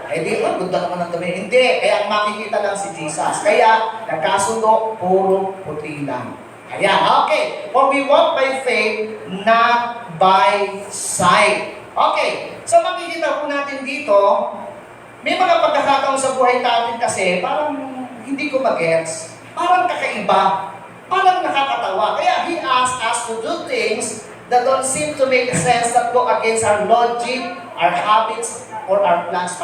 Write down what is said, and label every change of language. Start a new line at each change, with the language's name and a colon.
Filipino: Eh di, ganda naman ang dami. Hindi. Kaya ang makikita lang si Jesus. Kaya, nagkasundo, puro puti lang. Ayan, okay.
English: For we walk by faith, not by sight. Okay.
Filipino: So makikita po natin dito, may mga pagkakataon sa buhay natin kasi parang hindi ko mag-gets. Parang kakaiba. Parang nakakatawa.
English: Kaya he asked us to do things that don't seem to make sense, that go against our logic, our habits, or our plans.